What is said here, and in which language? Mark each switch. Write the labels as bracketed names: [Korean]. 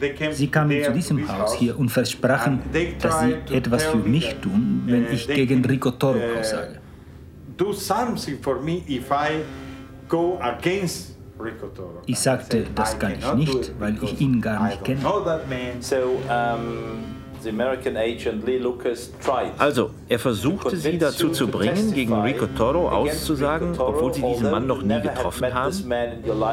[German] Sie kamen zu diesem Haus hier und versprachen, dass sie etwas für mich tun, wenn ich gegen Rico Toro aussage. [English] Do something for me if I go against Rico Toro. [German] Ich sagte, das kann ich nicht, weil ich ihn gar nicht kenne. Also, er versuchte sie dazu zu bringen, gegen Rico Toro auszusagen, obwohl sie diesen Mann noch nie getroffen haben.